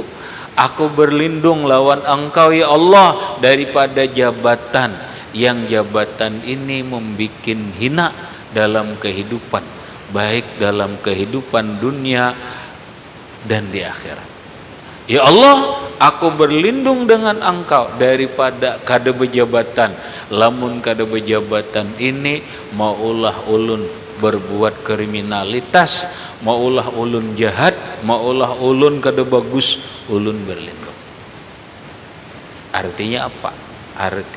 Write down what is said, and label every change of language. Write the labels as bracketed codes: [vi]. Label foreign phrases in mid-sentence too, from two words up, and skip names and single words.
[id] Aku berlindung lawan engkau ya Allah daripada jabatan, yang jabatan ini membikin hina dalam kehidupan, baik dalam kehidupan dunia dan di akhirat. Ya Allah, aku berlindung dengan engkau daripada kada bejabatan. [bjn] Lamun kada bejabatan ini maulah ulun berbuat kriminalitas, maulah ulun jahat, maulah ulun kada bagus, ulun berlindung. [id] Artinya apa?